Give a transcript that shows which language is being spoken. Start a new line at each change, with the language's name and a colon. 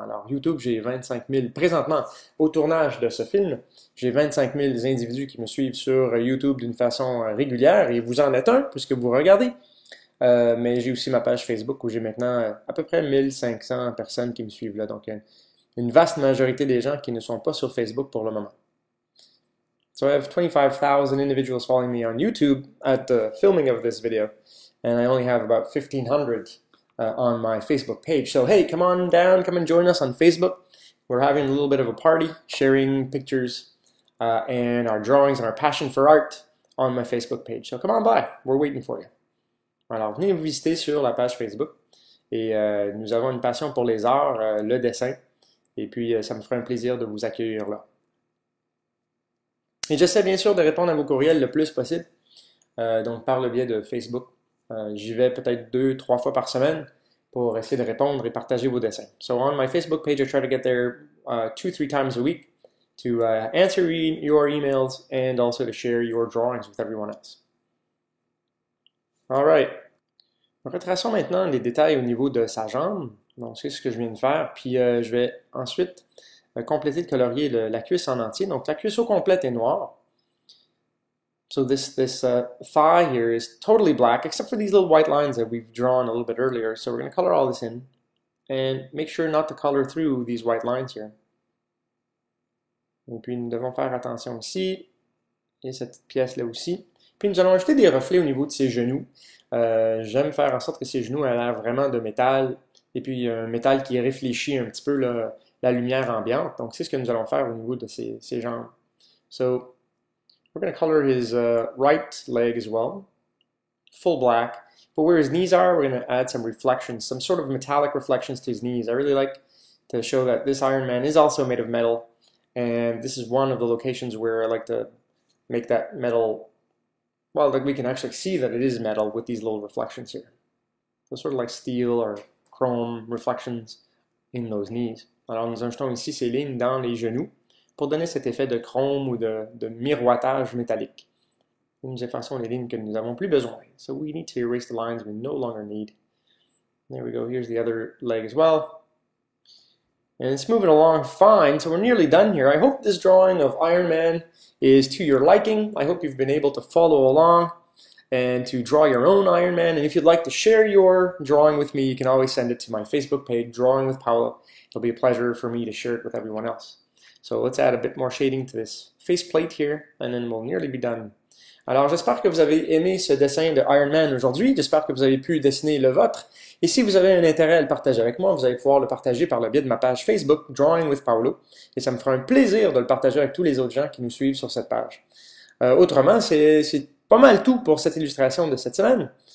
French: Alors, YouTube, j'ai 25 000, présentement, au tournage de ce film, j'ai 25 000 individus qui me suivent sur YouTube d'une façon régulière, et vous en êtes un, puisque vous regardez. Mais j'ai aussi ma page Facebook où j'ai maintenant à peu près 1500 personnes qui me suivent là. Donc, une vaste majorité des gens qui ne sont pas sur Facebook pour le moment.
English: So I have 25,000 individuals following me on YouTube at the filming of this video, and I only have about 1,500 on my Facebook page. So hey, come on down, come and join us on Facebook. We're having a little bit of a party, sharing pictures and our drawings and our passion for art on my Facebook page. So come on by, we're waiting for you.
French: Alors, venez nous visiter sur la page Facebook. Et nous avons une passion pour les arts, le dessin. Et puis, ça me ferait un plaisir de vous accueillir là. Et j'essaie bien sûr de répondre à vos courriels le plus possible, donc par le biais de Facebook. J'y vais peut-être 2-3 fois par semaine pour essayer de répondre et partager vos dessins.
English: So on my Facebook page, I try to get there 2-3 times a week to answer your emails and also to share your drawings with everyone else. Alright.
French: Retraçons maintenant les détails au niveau de sa jambe. Donc c'est ce que je viens de faire. Puis je vais ensuite compléter de colorier la cuisse en entier. Donc la cuisse au complète est noire.
English: So this thigh here is totally black, except for these little white lines that we've drawn a little bit earlier. So we're going to color all this in, and make sure not to color through these white lines here.
French: Et puis nous devons faire attention ici, et cette pièce-là aussi. Puis nous allons ajouter des reflets au niveau de ses genoux. J'aime faire en sorte que ses genoux aient l'air vraiment de métal, et puis un métal qui réfléchit un petit peu la lumière ambiante. Donc c'est ce que nous allons faire au niveau de ses jambes.
English: So we're going to color his right leg as well, full black. But where his knees are, we're going to add some reflections, some sort of metallic reflections to his knees. I really like to show that this Iron Man is also made of metal, and this is one of the locations where I like to make that metal, well, like we can actually see that it is metal with these little reflections here. So sort of like steel or chrome reflections in those knees.
French: Alors nous ajoutons ici ces lignes dans les genoux pour donner cet effet de chrome ou de miroitage métallique. Et nous effaçons les lignes que nous n'avons plus besoin.
English: So we need to erase the lines we no longer need. There we go. Here's the other leg as well. And it's moving along fine, so we're nearly done here. I hope this drawing of Iron Man is to your liking. I hope you've been able to follow along and to draw your own Iron Man. And if you'd like to share your drawing with me, you can always send it to my Facebook page, Drawing with Paolo. It'll be a pleasure for me to share it with everyone else. So let's add a bit more shading to this faceplate here, and then we'll nearly be done.
French: Alors, j'espère que vous avez aimé ce dessin de Iron Man aujourd'hui. J'espère que vous avez pu dessiner le vôtre. Et si vous avez un intérêt à le partager avec moi, vous allez pouvoir le partager par le biais de ma page Facebook, Drawing with Paolo. Et ça me fera un plaisir de le partager avec tous les autres gens qui nous suivent sur cette page. Autrement, c'est pas mal tout pour cette illustration de cette semaine.